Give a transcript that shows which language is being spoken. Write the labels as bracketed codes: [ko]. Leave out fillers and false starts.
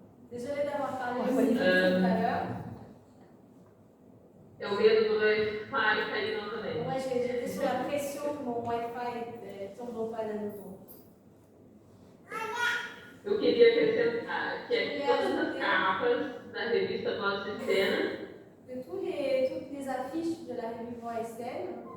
[fr] Désolée d'avoir parlé aussi tout à l'heure. [pt] É o medo do Wi-Fi cair novamente. [fr] Moi, j'étais sous la pression que mon Wi-Fi tombe en panne à nouveau. [pt] Eu queria acrescentar que todas as capas da revista Voz e Cena, [fr] de toutes les affiches de la revue Voix et Scène,